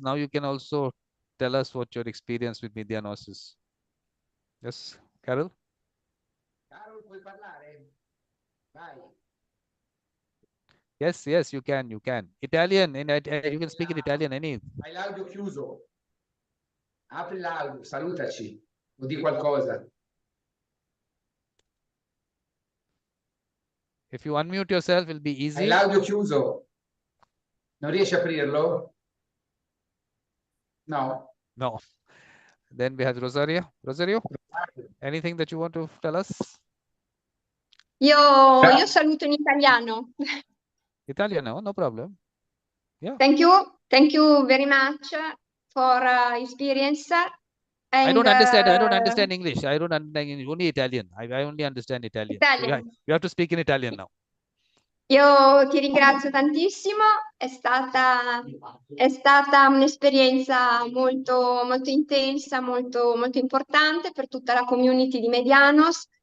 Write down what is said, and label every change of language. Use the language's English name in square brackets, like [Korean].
[English] Now you can also tell us what your experience with Medianos is. Yes, Carol? [Italian] Carol, puoi parlare? Vai. [English] Yes, you can. Italian, you can speak in Italian, any. [Italian] Hai l'audio chiuso. Apri l'audio, salutaci, o di qualcosa. [English] If you unmute yourself, it'll be easy. [Italian] Hai l'audio chiuso. Non riesci a aprirlo? No. [English] No. Then we have Rosario. Rosario, anything that you want to tell us? [Italian] Io saluto in italiano. [English] Italiano, no problem. Yeah. Thank you very much for experience. And, I don't understand English. I don't understand English. Only Italian. I only understand Italian. Italian. So you have to speak in Italian now. [Italian] Io ti ringrazio tantissimo, è stata un'esperienza molto intensa, molto importante per tutta la community di Medianos.